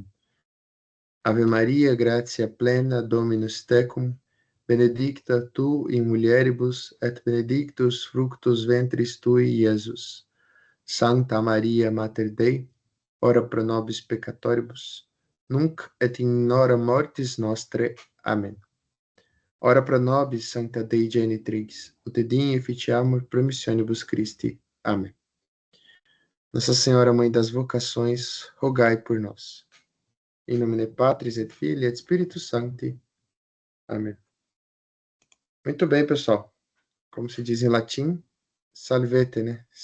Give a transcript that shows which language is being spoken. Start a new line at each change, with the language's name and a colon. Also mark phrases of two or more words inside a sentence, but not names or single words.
Latin: Ave Maria, gratia plena, Dominus tecum, benedicta tu in mulieribus, et benedictus fructus ventris tui, Iesus. Santa Maria, Mater Dei, ora pro nobis peccatoribus, nunc et in hora mortis nostre. Amen. Ora pro nobis, Sancta Dei Genitrix, ut edin efficiamur promissionibus Christi.
Portuguese: Amém. Nossa Senhora, Mãe das Vocações, rogai por nós. Em nome de
Latin: Patris et Filii et Spiritus Sancti.
Portuguese: Amém. Muito bem, pessoal. Como se diz em latim, salvete, né?